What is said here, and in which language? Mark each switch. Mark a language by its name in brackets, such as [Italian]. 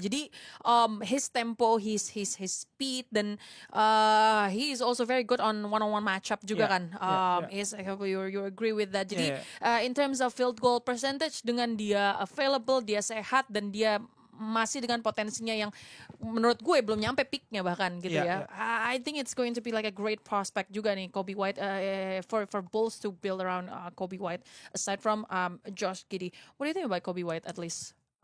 [English] Jadi his tempo, his speed, dan he is also very good on one-on-one matchup juga kan. You agree with that. [Indonesian] Jadi [English] in terms of field goal percentage, [Indonesian] dengan dia available, dia sehat, dan dia masih dengan potensinya yang menurut gue belum nyampe peaknya bahkan gitu ya. [English] I think it's going to be like a great prospect juga nih Kobe White for Bulls to build around Kobe White aside from Josh Giddey. What do you think about Kobe White at least?